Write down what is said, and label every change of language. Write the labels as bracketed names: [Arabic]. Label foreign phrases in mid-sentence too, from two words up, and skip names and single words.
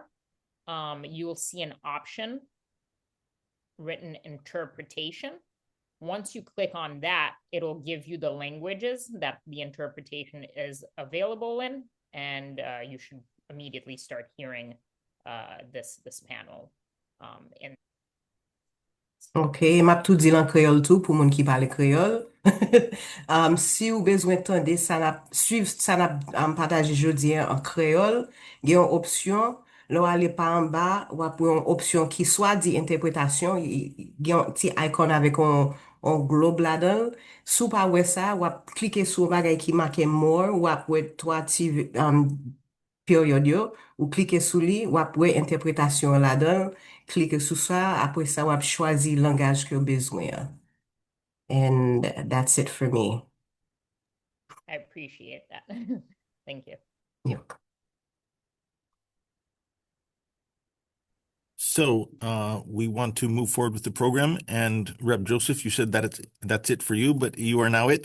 [English] You will see an option written interpretation. Once you click on that, it'll give you the languages that the interpretation is available in, and you should immediately start hearing this panel in. [Haitian Creole] Ok, map tout di lan kreol tout pou moun ki pale kreol. Si ou bezwen tande suiv sa nap pataje jodi an kreol, gen yon opsyon, lo ale pa an ba, wap yon opsyon ki swa di interpretasyon, gen yon ti icon avek on globe la dan. Sou pa we sa, wap klike sou bagay ki make more, wap we 3 ti period yo, ou klike sou li, wap we interpretasyon la dan, klike sou sa, apre sa wap chwazi langaj ke bezwen. [English] And that's it for me. I appreciate that. Thank you. Yeah. So we want to move forward with the program. And Rep. Joseph, you said that that's it for you, but you are now it.